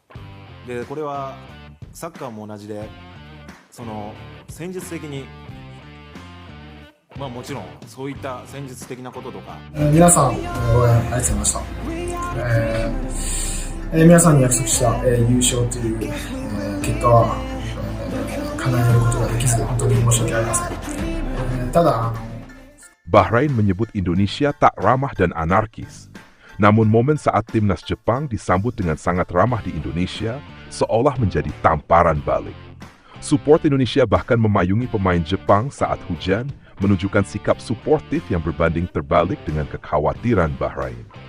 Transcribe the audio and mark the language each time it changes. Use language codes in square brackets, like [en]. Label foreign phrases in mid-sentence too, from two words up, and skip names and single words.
[ja] でこれはサッカーも同じで、その戦術的にもちろんそういった戦術的なこととか、皆さん応援ありがとうございました。皆さんに約束した、優勝という、結果は、叶えることができず本当に申し訳ありません。ただ [id] Bahrain menyebut Indonesia tak ramah dan anarkis. Namun momen saat timnas Jepang disambut dengan sangat ramah di Indonesia seolah menjadi tamparan balik. Support Indonesia bahkan memayungi pemain Jepang saat hujan, menunjukkan sikap suportif yang berbanding terbalik dengan kekhawatiran Bahrain.